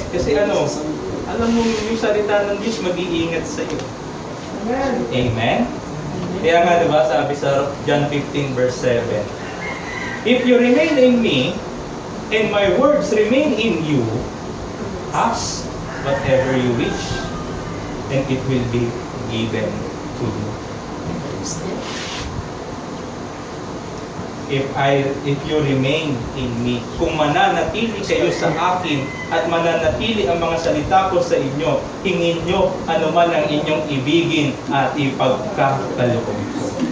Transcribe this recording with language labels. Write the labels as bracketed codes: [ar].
[tl] Kasi alam mo yung salita ng Diyos mag-iingat sa iyo. Amen? Kaya nga diba, sabi sa [en] John 15 verse 7, if you remain in me, and my words remain in you, ask whatever you wish, and it will be given to you. If you remain in me, [tl] kung mananatili kayo sa akin at mananatili ang mga salita ko sa inyo, hingin nyo anuman ang inyong ibigin at ipagkakaloob ko.